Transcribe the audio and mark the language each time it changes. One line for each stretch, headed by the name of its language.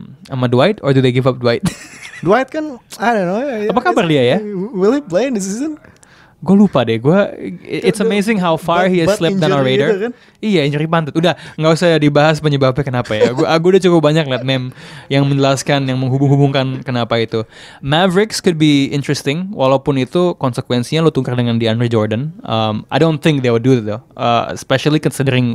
Indonesian: Sama
English: Dwight, or do they give up Dwight? Dwight kan, I don't know.
Indonesian: Apa kabar dia ya?
English: Will he play this season?
Indonesian: Gue lupa deh,
English: it's amazing how far he has slipped on our radar.
Indonesian: Gitu kan? Iya, injury pantat. Udah, nggak usah dibahas penyebabnya kenapa ya. Gue udah cukup banyak liat meme yang menjelaskan, yang menghubung-hubungkan kenapa itu.
English: Mavericks could be interesting,
Indonesian: walaupun itu konsekuensinya lo tukar dengan DeAndre Jordan.
English: I don't think they would do it though, especially considering